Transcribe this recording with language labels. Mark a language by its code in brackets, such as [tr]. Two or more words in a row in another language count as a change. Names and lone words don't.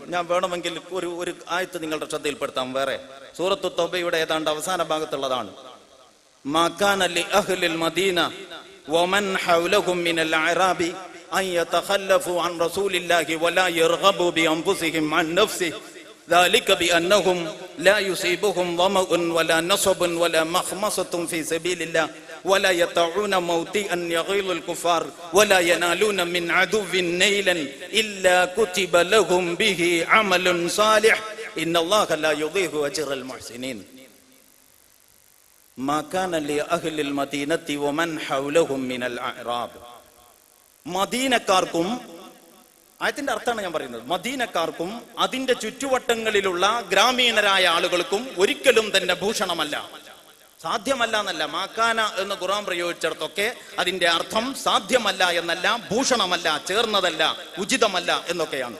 [ml] ഞാൻ വേണമെങ്കിൽ ഒരു ആയത്ത് നിങ്ങളുടെ ശ്രദ്ധയിൽപ്പെടുത്താം. വേറെ സൂറത്തു തൗബയുടെ ഏതാണ്ട് അവസാന ഭാഗത്തുള്ളതാണ്. [ar] ما كان لأهل المدينة ومن حولهم من الأعراب أن يتخلفوا عن رسول الله ولا يرغبوا بأنفسهم عن نفسه ذلك بأنهم لا يصيبهم ظمأ ولا نصب ولا مخمصة في سبيل الله ولا يطعون موطئا يغيظ الكفار ولا ينالون من عدو نيلا إلا كتب لهم به عمل صالح إن الله لا يضيع أجر المحسنين ما كان لأهل المدينة ومن حولهم من الأعراب [ml] മദീനക്കാർക്കും, ആയത്തിന്റെ അർത്ഥമാണ് ഞാൻ പറയുന്നത്, മദീനക്കാർക്കും അതിന്റെ ചുറ്റുവട്ടങ്ങളിലുള്ള ഗ്രാമീണരായ ആളുകൾക്കും ഒരിക്കലും തന്നെ ഭൂഷണമല്ല, സാധ്യമല്ല എന്നല്ല. മാക്കാന എന്ന് ഖുർആൻ പ്രയോഗിച്ചിടത്തൊക്കെ അതിന്റെ അർത്ഥം സാധ്യമല്ല എന്നല്ല, ഭൂഷണമല്ല, ചേർന്നതല്ല, ഉചിതമല്ല എന്നൊക്കെയാണ്.